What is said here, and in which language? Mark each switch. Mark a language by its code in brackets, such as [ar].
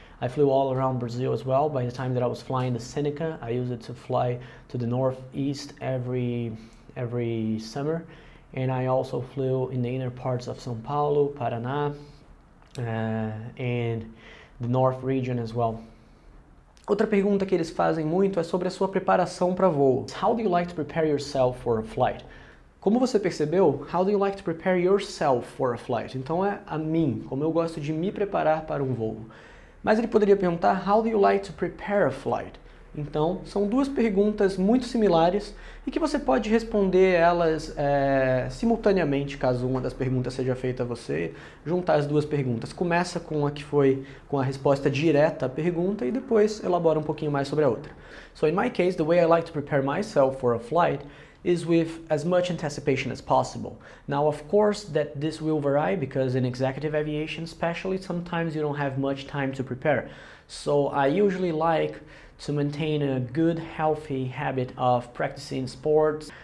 [en] I flew all around Brazil as well. By the time that I was flying the Seneca, I used it to fly to the northeast every summer. And I also flew in the inner parts of São Paulo, Paraná, and the north region as well. [pt] Outra pergunta que eles fazem muito é sobre a sua preparação para voo. [en] How do you like to prepare yourself for a flight? [pt] Como você percebeu, [en] how do you like to prepare yourself for a flight? [pt] Então é a mim, como eu gosto de me preparar para um voo. Mas ele poderia perguntar, [en] how do you like to prepare a flight? [pt] Então, são duas perguntas muito similares e que você pode responder elas simultaneamente, caso uma das perguntas seja feita a você, juntar as duas perguntas. Começa com a que foi com a resposta direta à pergunta e depois elabora um pouquinho mais sobre a outra. [en] So in my case, the way I like to prepare myself for a flight is with as much anticipation as possible. Now, of course, that this will vary because in executive aviation especially, sometimes you don't have much time to prepare. So I usually like to maintain a good, healthy habit of practicing sports.